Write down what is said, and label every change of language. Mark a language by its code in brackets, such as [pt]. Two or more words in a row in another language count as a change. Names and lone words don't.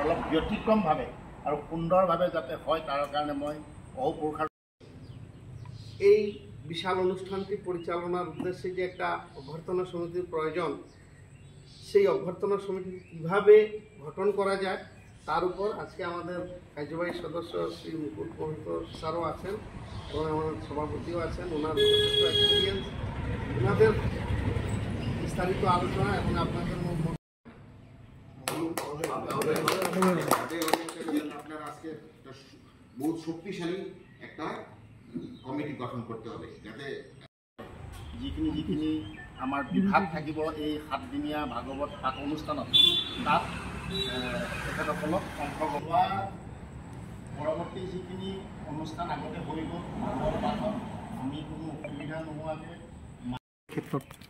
[as] ব্যতিক্ৰমভাৱে আৰু সুন্দৰভাৱে যাতে হয় তাৰ কাৰণে মই অহোপুৰুষাৰ [bn] এই বিশাল অনুষ্ঠানটি পরিচালনার উদ্দেশ্যে যে একটা অভ্যর্থনা সমিতির প্রয়োজন সেই অভ্যর্থনা সমিতি কীভাবে গঠন করা যায় তার উপর আজকে আমাদের কার্যবাহী সদস্য শ্রী মুকুল পবিত্র স্যারও আছেন এবং আমাদের সভাপতিও আছেন। ওনার যথেষ্ট এক্সপিরিয়েন্স, ওনাদের বিস্তারিত আলোচনা এবং আপনাদের আপনারা আজকে বহুত শক্তিশালী একটা কমিটি গঠন করতে হবে যাতে [as] যিখিনি আমাৰ বিভাগ থাকিব এই 7 দিনীয়া ভাগৱত পাঠ অনুষ্ঠানত তাত তেখেতসকলক অংশগ্ৰহণ পৰৱৰ্তী যিখিনি অনুষ্ঠান আগতে হৈ গ'ল ভাগৱত পাঠত আমি কোনো অসুবিধা নোহোৱাকৈ ক্ষেত্ৰত